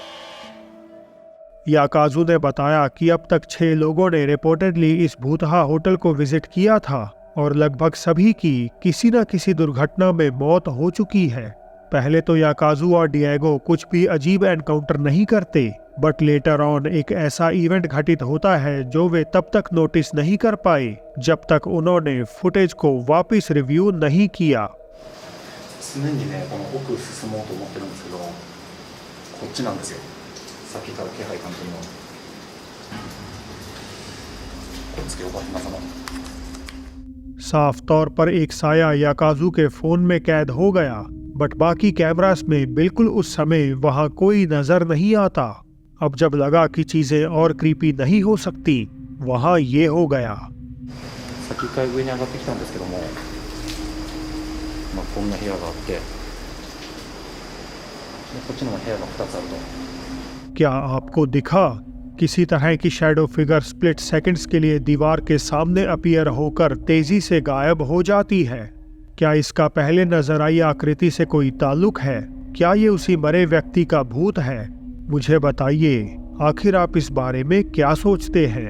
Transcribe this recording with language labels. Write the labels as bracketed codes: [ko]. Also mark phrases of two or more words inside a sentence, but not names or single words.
[hi] याकाजू ने बताया कि अब तक 6 लोगों ने रिपोर्टेडली इस भूतहा होटल को विजिट किया था, और लगभग सभी की किसी न किसी दुर्घटना में मौत हो चुकी है। पहले तो याकाजू और डिएगो कुछ भी अजीब एनकाउंटर नहीं करते, [en] but later on [hi] एक ऐसा इवेंट घटित होता है जो वे तब तक नोटिस नहीं कर पाए जब तक उन्होंने फुटेज को वापस रिव्यू नहीं किया। [ja] 常にね、この奥進もうと思ってるんですけど、こっちなんですよ。さっきから気配感じるの。こっちよかったな。 [hi] साफ तौर पर एक साया याकाजू के फोन में कैद हो गया, बट बाकी कैमरास में बिल्कुल उस समय वहां कोई नजर नहीं आता। अब जब लगा कि चीजें और क्रीपी नहीं हो सकती, वहां ये हो गया। [ja] さっき一回上に上がってきたんですけども、こんな部屋があって、でこっちの部屋が2つあると。 [hi] क्या आपको दिखा? किसी तरह की [en] shadow figure split seconds [hi] के लिए दीवार के सामने अपीयर होकर तेजी से गायब हो जाती है। क्या इसका पहले नजर आई आकृति से कोई ताल्लुक है? क्या ये उसी मरे व्यक्ति का भूत है? मुझे बताइए, आखिर आप इस बारे में क्या सोचते हैं?